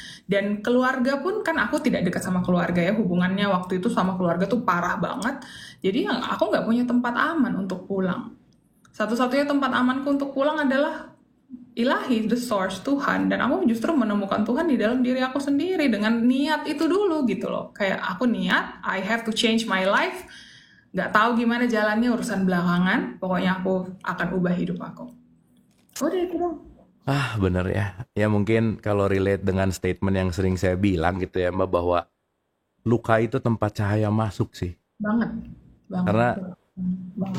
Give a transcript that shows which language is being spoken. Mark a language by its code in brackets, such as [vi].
[id] Dan keluarga pun kan aku tidak dekat sama keluarga ya, hubungannya waktu itu sama keluarga tuh parah banget. Jadi aku nggak punya tempat aman untuk pulang. Satu-satunya tempat amanku untuk pulang adalah Ilahi, [en] the source, [id] Tuhan. Dan aku justru menemukan Tuhan di dalam diri aku sendiri dengan niat itu dulu gitu loh. Kayak aku niat, [en] I have to change my life. [id] Nggak tahu gimana jalannya, urusan belakangan. Pokoknya aku akan ubah hidup aku. Udah itu dong. Bener ya. Ya mungkin kalau relate dengan statement yang sering saya bilang gitu ya Mbak, bahwa luka itu tempat cahaya masuk sih. Banget. Karena Banget.